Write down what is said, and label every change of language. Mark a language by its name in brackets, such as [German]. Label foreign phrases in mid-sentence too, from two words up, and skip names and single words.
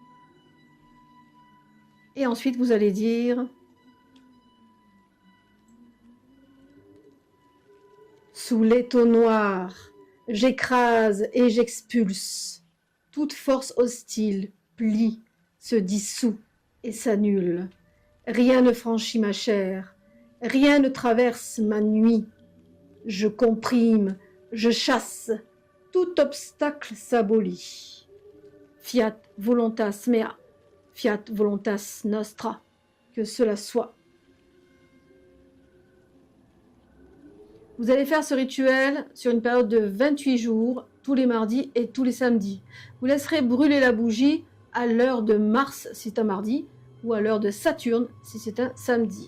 [French] Et ensuite, vous allez dire sous l'étau noir, j'écrase et j'expulse. Toute force hostile plie, se dissout et s'annule. Rien ne franchit ma chair, rien ne traverse ma nuit. Je comprime, je chasse, tout obstacle s'abolit. [Latin] Fiat voluntas mea, fiat voluntas nostra, [French] que cela soit. Vous allez faire ce rituel sur une période de 28 jours, tous les mardis et tous les samedis. Vous laisserez brûler la bougie à l'heure de Mars si c'est un mardi, ou à l'heure de Saturne si c'est un samedi.